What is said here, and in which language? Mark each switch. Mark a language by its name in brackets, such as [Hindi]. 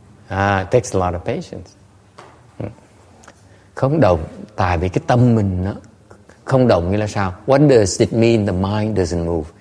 [English] It takes a lot of patience. [Vietnamese] Không động, tại vì cái tâm mình nó không động nghĩa là sao? [English] What does it mean the mind doesn't move?